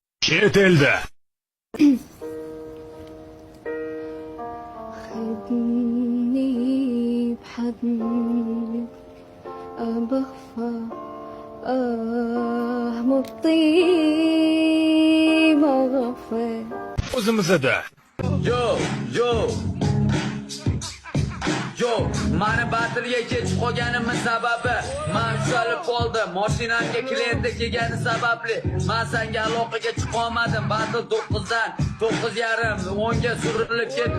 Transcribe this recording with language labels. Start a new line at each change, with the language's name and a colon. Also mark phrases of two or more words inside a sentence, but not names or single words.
Uzbek: Chet elda.
Arabic: خدني بحضنك بخفى مطيب غفى
Uzbek: O'zimizda. Yo, mani batirga kech qolganimning sababi men tushib qoldim. Mashinamga klient kelgani sababli men senga aloqaga chiqa olmadim. Batir 9dan 9:30 10ga surilib ketdi.